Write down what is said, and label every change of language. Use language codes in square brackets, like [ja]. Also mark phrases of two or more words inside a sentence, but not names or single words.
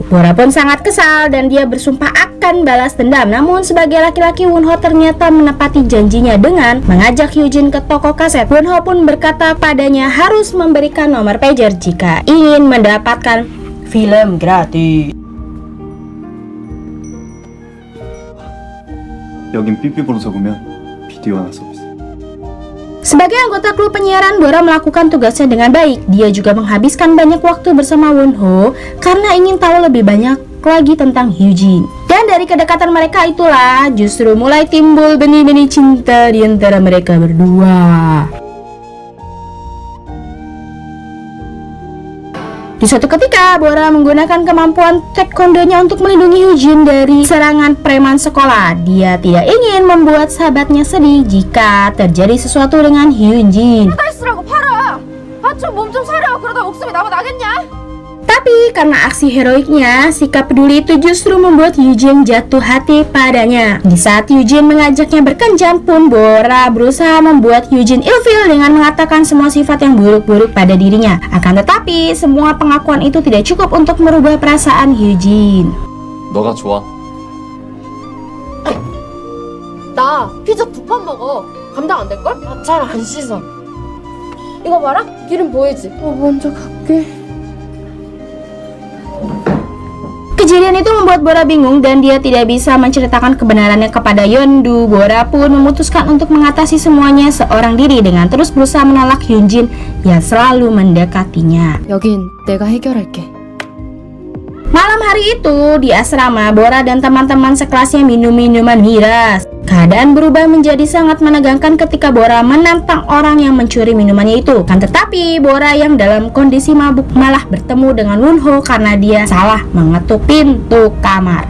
[id] Bora pun sangat kesal dan dia bersumpah akan balas dendam. Namun sebagai laki-laki, Wonho ternyata menepati janjinya dengan mengajak Hyujin ke toko kaset. Wonho pun berkata padanya harus memberikan nomor pager jika ingin mendapatkan film gratis. [ko] 여긴 삐삐보로서 보면 비디오 하나 서비스. [id] Sebagai anggota klub penyiaran, Bora melakukan tugasnya dengan baik. Dia juga menghabiskan banyak waktu bersama Wonho karena ingin tahu lebih banyak lagi tentang Hyujin. Dan dari kedekatan mereka itulah justru mulai timbul benih-benih cinta di antara mereka berdua. Di suatu ketika, Bora menggunakan kemampuan taekwondonya untuk melindungi Hyujin dari serangan preman sekolah. Dia tidak ingin membuat sahabatnya sedih jika terjadi sesuatu dengan Hyujin. [ko] 쓰라고 팔아. 좀 몸 좀 사려. 그러다 목숨이 나겠냐? [id] Tapi karena aksi heroiknya, sikap peduli itu justru membuat Hyujin jatuh hati padanya. Di saat Hyujin mengajaknya berkencan pun, Bora berusaha membuat Hyujin ilfeel dengan mengatakan semua sifat yang buruk-buruk pada dirinya. Akan tetapi, semua pengakuan itu tidak cukup untuk merubah perasaan Hyujin. [ko] 너가 좋아. 나 피자 2판 먹어. 감당 안 될걸? 잘 안 씻어. 이거 봐라. 기름 보이지? 먼저 갈게. [id] Kejadian itu membuat Bora bingung dan dia tidak bisa menceritakan kebenarannya kepada Yeondu. Bora pun memutuskan untuk mengatasi semuanya seorang diri dengan terus berusaha menolak Hyunjin yang selalu mendekatinya. [ko] 여긴 내가 해결할게. [id] Malam hari itu di asrama, Bora dan teman-teman sekelasnya minum minuman miras. Keadaan berubah menjadi sangat menegangkan ketika Bora menantang orang yang mencuri minumannya itu. Kan tetapi Bora yang dalam kondisi mabuk malah bertemu dengan Wonho karena dia salah mengetuk pintu kamar.